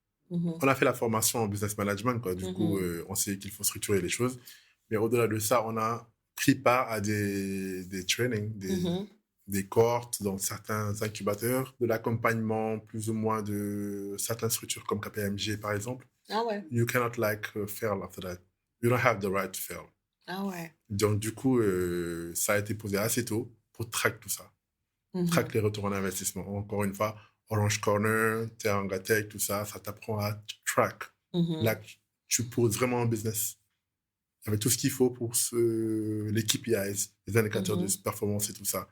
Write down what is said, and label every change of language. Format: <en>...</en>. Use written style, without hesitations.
<fr>On a fait la formation en business management, quoi. Du coup, on sait qu'il faut structurer les choses. Mais au-delà de ça, on a pris part à des trainings, des cohortes dans certains incubateurs, de l'accompagnement plus ou moins de certaines structures comme KPMG, par exemple. Ah ouais.</fr> <en>You cannot fail after that. You don't have the right to fail.</en> <fr>Ah ouais. Donc, du coup, ça a été posé assez tôt pour track tout ça. Track les retours en investissement. Encore une fois, Orange Corner, Teranga Tech, tout ça, ça t'apprend à track. Là, tu poses vraiment un business avec tout ce qu'il faut pour les KPIs, les indicateurs de performance et tout ça.</fr>